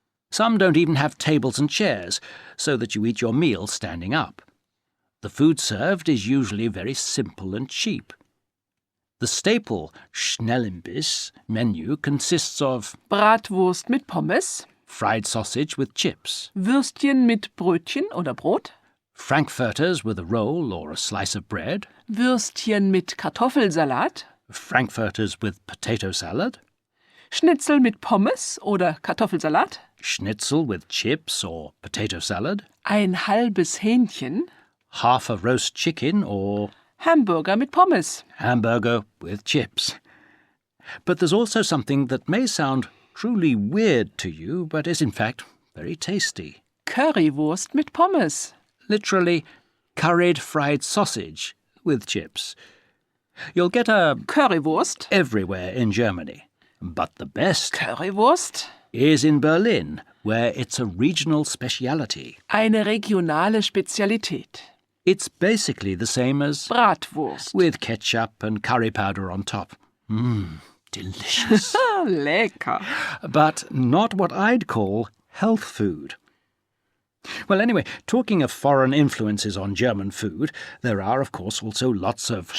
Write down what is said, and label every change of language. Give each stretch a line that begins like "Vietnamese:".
English: Some don't even have tables and chairs, so that you eat your meal standing up. The food served is usually very simple and cheap. The staple Schnellimbiss menu consists of
German: Bratwurst mit Pommes.
English: fried sausage with chips,
German: Würstchen mit Brötchen oder Brot.
English: frankfurters with a roll or a slice of bread,
German: Würstchen mit Kartoffelsalat.
English: frankfurters with potato salad,
German: Schnitzel mit Pommes oder Kartoffelsalat.
English: schnitzel with chips or potato salad,
German: Ein halbes Hähnchen.
English: half a roast chicken or
German: Hamburger mit Pommes.
English: hamburger with chips. But there's also something that may sound truly weird to you, but is in fact very tasty.
German: Currywurst mit Pommes.
English: Literally, curried fried sausage with chips. You'll get a
German: Currywurst.
English: everywhere in Germany, but the best
German: Currywurst.
English: is in Berlin, where it's a regional speciality.
German: Eine regionale Spezialität.
English: It's basically the same as
German: Bratwurst.
English: with ketchup and curry powder on top. Delicious.
German: Lecker.
English: But not what I'd call health food. Well, anyway, talking of foreign influences on German food, there are, of course, also lots of